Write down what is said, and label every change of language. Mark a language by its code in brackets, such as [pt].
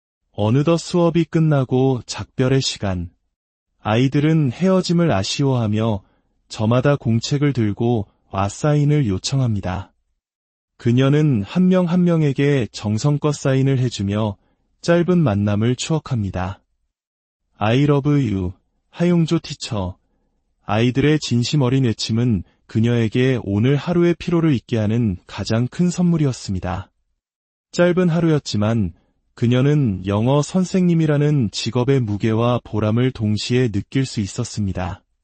[ko] 어느덧 수업이 끝나고 작별의 시간. 아이들은 헤어짐을 아쉬워하며 저마다 공책을 들고 사인을 요청합니다. 그녀는 한 명 한 명에게 정성껏 사인을 해주며 짧은 만남을 추억합니다. [en] I love you, 하용조 티처. [ko] 아이들의 진심 어린 외침은 그녀에게 오늘 하루의 피로를 잊게 하는 가장 큰 선물이었습니다. 짧은 하루였지만 그녀는 영어 선생님이라는 직업의 무게와 보람을 동시에 느낄 수 있었습니다.